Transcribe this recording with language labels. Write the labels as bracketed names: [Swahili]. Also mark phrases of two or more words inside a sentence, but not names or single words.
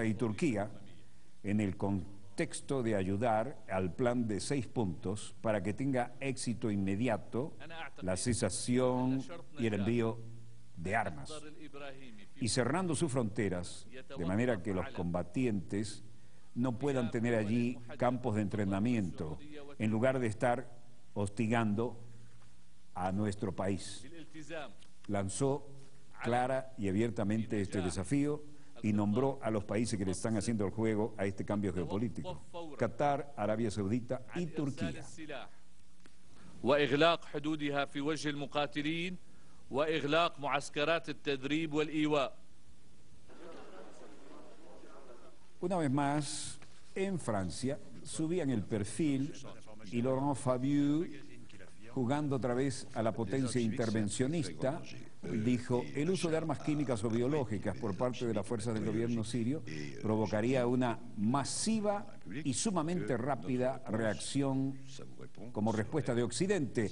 [Spanish] y Turquía, en el contexto de ayudar al plan de 6 puntos para que tenga éxito inmediato la cesación y el envío de armas, y cerrando sus fronteras, de manera que los combatientes no puedan tener allí campos de entrenamiento, en lugar de estar hostigando a nuestro país. Lanzó clara y abiertamente este desafío y nombró a los países que le están haciendo el juego a este cambio geopolítico: Qatar, Arabia Saudita y Turquía. [Arabic] وإغلاق حدودها في وجه المقاتلين وإغلاق معسكرات التدريب والإيواء. [Spanish] Una vez más, en Francia, subían el perfil y Laurent Fabius, jugando otra vez a la potencia intervencionista, dijo: el uso de armas químicas o biológicas por parte de las fuerzas del gobierno sirio provocaría una masiva y sumamente rápida reacción como respuesta de Occidente.